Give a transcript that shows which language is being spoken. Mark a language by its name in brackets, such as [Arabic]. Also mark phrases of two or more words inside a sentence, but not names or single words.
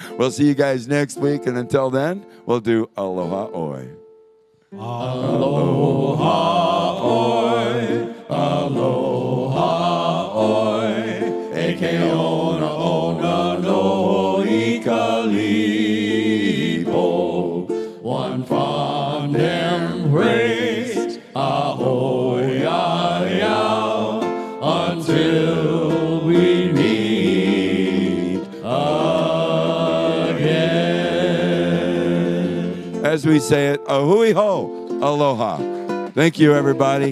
[English] We'll see you guys next week, and until then, we'll do Aloha Oi. [Hawaiian] Aloha oi, aloha oi, eke ona ona no ikalipo. [English] One fond embrace, [Hawaiian] ahoy, ayao, [English] until we meet again. As we say it, [Hawaiian] ahui ho, [English] aloha. Thank you, everybody.